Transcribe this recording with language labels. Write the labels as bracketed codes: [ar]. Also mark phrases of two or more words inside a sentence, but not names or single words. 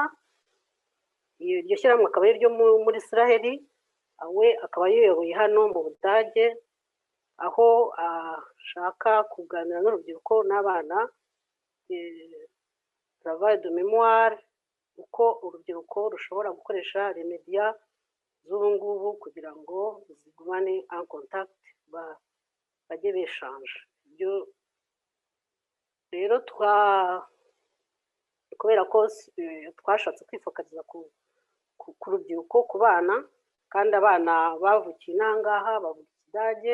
[rw] Iryo shyirahamwe akaba ari ryo muri Israeli, we akaba yiyoboye hano mu Budage, aho ashaka kuganira n'urubyiruko n'abana [fr] travail de mémoire, [rw] uko urubyiruko rushobora gukoresha remedia z'ubu ngubu kugira ngo zigumane [fr] en contact, [rw] bajye beshanje. Ibyo rero kubera ko twashatse kwifokaliza ku rubyiruko, ku bana, kandi abana bavukiye n'ahangaha bavuga Ikidage.